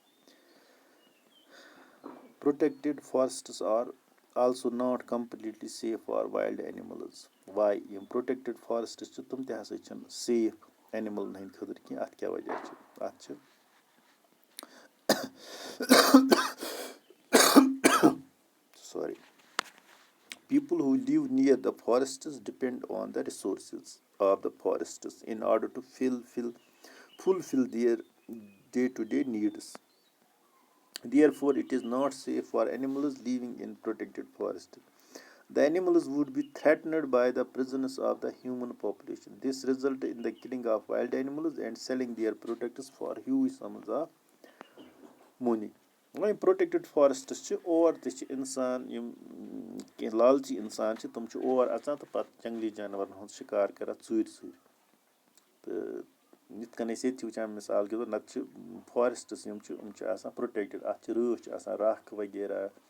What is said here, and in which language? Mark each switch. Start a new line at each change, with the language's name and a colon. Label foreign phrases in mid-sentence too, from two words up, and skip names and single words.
English: protected forests are also not completely safe for wild animals why
Kashmiri: یِم
English: protected forests
Kashmiri: چھِ تِم تہِ ہسا چھِنہٕ سیف animal ہٕنٛدۍ خٲطرٕ کینٛہہ اَتھ کیٛاہ وجہ چھِ اَتھ چھِ
English: sorry people who live near the forests depend on the resources of the forests in order to fulfill their day-to-day needs therefore it is not safe for animals living in protected forests the animals would be threatened by the presence of the human population this result in the killing of wild animals and selling their products for huge sums of money
Kashmiri: وۄنۍ یِم
English: protected forests
Kashmiri: چھِ اور تہِ چھِ اِنسان یِم کینٛہہ لالچی اِنسان چھِ تِم چھِ اور اَژان تہٕ پَتہٕ جنٛگلی جانوَرَن ہُنٛد شِکار کَران ژوٗرِ ژوٗرِ تہٕ یِتھ کٔنۍ أسۍ ییٚتہِ چھِ وٕچھان مِثال
Urdu: کے طور
Kashmiri: نَتہٕ چھِ فارٮ۪سٹٕس یِم چھِ آسان پرٛوٹٮ۪کٹِڈ اَتھ چھِ رٲچھ چھِ آسان رَکھ وغیرہ